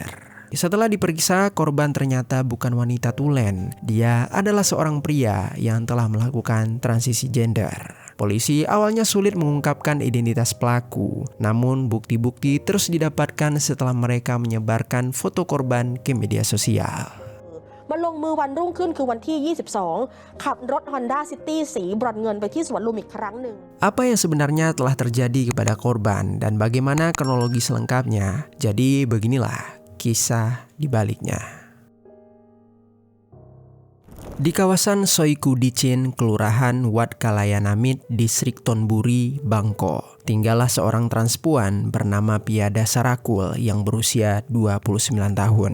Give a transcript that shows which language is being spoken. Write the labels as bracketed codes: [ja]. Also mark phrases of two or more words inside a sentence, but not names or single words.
[id] Setelah diperiksa, korban ternyata bukan wanita tulen. Dia adalah seorang pria yang telah melakukan transisi gender. Polisi awalnya sulit mengungkapkan identitas pelaku, namun bukti-bukti terus didapatkan setelah mereka menyebarkan foto korban ke media sosial. [th] มาลงมือวันรุ่งขึ้นคือวันที่ 22 ขับรถ Honda City สีบรอนซ์เงินไปที่สวนลุมอีกครั้งหนึ่ง [id] Apa yang sebenarnya telah terjadi kepada korban dan bagaimana kronologi selengkapnya? Jadi beginilah kisah di baliknya. Di kawasan Soikudicin, Kelurahan Wat Kalayanamit, Distrik Thonburi, Bangkok, tinggallah seorang transpuan bernama Piada Sarakul yang berusia 29 tahun.